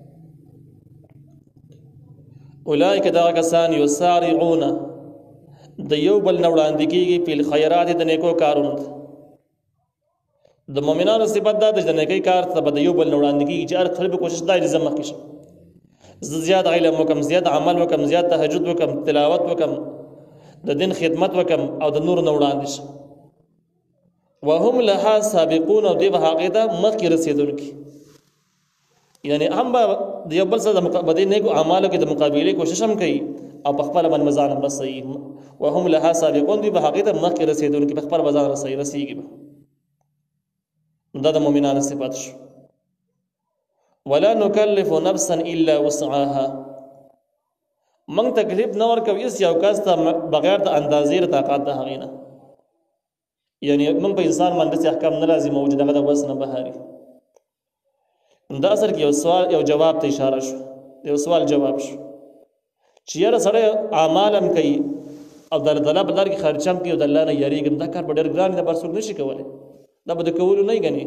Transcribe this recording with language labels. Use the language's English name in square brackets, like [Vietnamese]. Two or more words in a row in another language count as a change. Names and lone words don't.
[Pashto] اولئک دغه کسان یسارعون د یو بل نه وړاندې کېږي په الخیرات د نیکو کارونو. د مؤمنانو صفت دا د نیکۍ کار ته به د یو بل نه وړاندې کېږي چې هر خلک کوشش دا چې زه مخکې شم، زه زیات علم وکم، زیات عمل وکم، زیات تهجد وکم، تلاوت وکم، د دین خدمت وکم او د نور نه وړاندې شم. [Arabic] وهم لها سابقون، [Pashto] او دوی به هغې ته مخکې رسېدونکي، یعنی هم به د یو بل سره د دې نیکو اعمالو کې د مقابلې کوشش هم کوي او په خپله باندې ځان هم رسوي. [Arabic] وهم لها سابقون، [Pashto] دوی به هغې ته مخکې رسېدونکي، په خپله به ځان رسېږي به. دا د مؤمنانو صفت شو. [Arabic] ولا نکلف نفسا الا وسعها، [Pashto] موږ تکلیف نه ورکوو هېڅ یو کس ته بغیر د اندازې د طاقت د هغې نه. یعنې موږ په انسان باندې داسې احکام نه لازموو چې دغه د وس نه بهر. دا اصل کې یو سوال یو جواب ته اشاره شو، یو سوال جواب شو چې یاره سړی اعمال هم کوي او د الله تعالی په لار کې خرچه هم کوي او د الله نه یریږي، دا کار به ډېر ګران دی، دا بل څوک نشي کولی، دا به د کولو نه ګڼي.